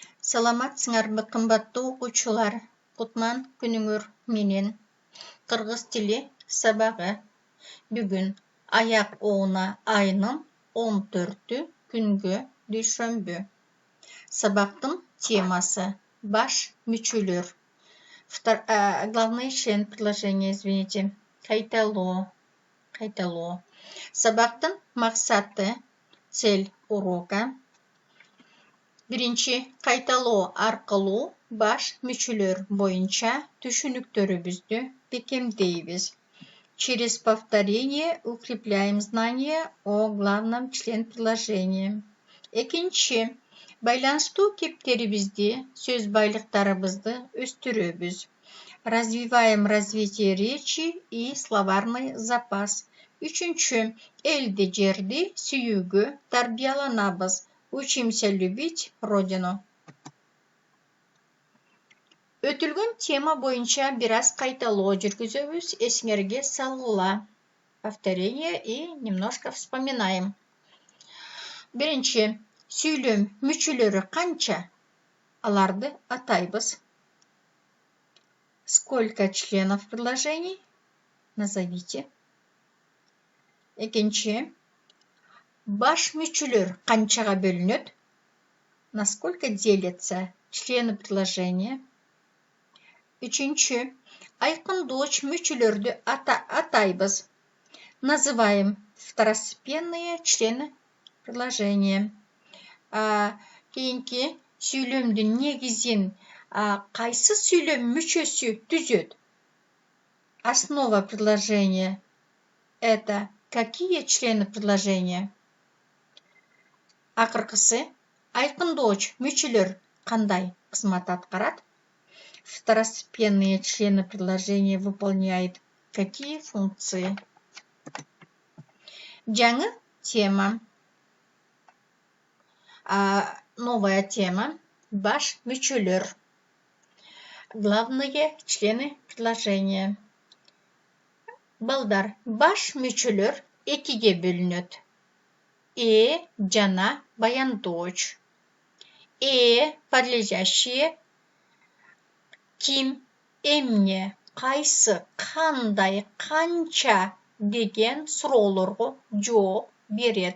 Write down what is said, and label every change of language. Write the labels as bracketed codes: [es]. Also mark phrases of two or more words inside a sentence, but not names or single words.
[ky] Саламатсыңарбы кымбаттуу окуучулар. Кутман күнүңөр менен. Кыргыз тили сабагы. Бүгүн аяк оона айынын 14-тү күнгө дүйшөмбү. Сабактын темасы баш мүчөлөр. [ru] Главный член предложения, извините. [ky] Кайталоо. Сабактын максаты, [ru] цель урока. [ky] Биринчи, кайталоо аркылуу баш мүчөлөр боюнча түшүнүктөрүбүздү бекемдейбиз. [ru] Через повторение укрепляем знания о главном член предложения. [ky] Экинчи, байланыштуу кептерибизди, сөз байлыктарыбызды өстүрөбүз. [ru] Развиваем развитие речи и словарный запас. [ky] Үчүнчү, элди жерди сүйүүгө тарбияланабыз. [ru] Учимся любить родину. [ky] Өтүлгөн тема боюнча бир аз кайталоо жүргүзөбүз. Эсиңерге салгыла. [ru] Повторение и немножко вспоминаем. [ky] Биринчи, сүйлөм мүчөлөрү канча? Аларды атайбыз. [ru] Сколько членов предложений? Назовите. [ky] Экинчи, баш мүчөлөр канчага бөлүнөт? [ru] На сколько делятся члены предложения? [ky] Үчүнчү, айкындооч мүчөлөрдү атайбыз. [ru] Называем второстепенные члены предложения. [ky] Кийинки, сүйлөмдүн негизин кайсы сүйлөм мүчөсү түзөт? [ru] Основа предложения — это какие члены предложения? [ky] Акыркысы, айкындооч мүчөлөр кандай кызмат аткарат? [ru] Второстепенные члены предложения выполняют какие функции? [ky] Жаңы тема. [ru] Новая тема. [ky] Баш мүчөлөр. [ru] Главные члены предложения. [ky] Балдар, баш мүчөлөр экиге бөлүнөт. Жана баяндооч. Подлежащие ким, эмне, кайсы, кандай, канча деген суроолорго жооп берет.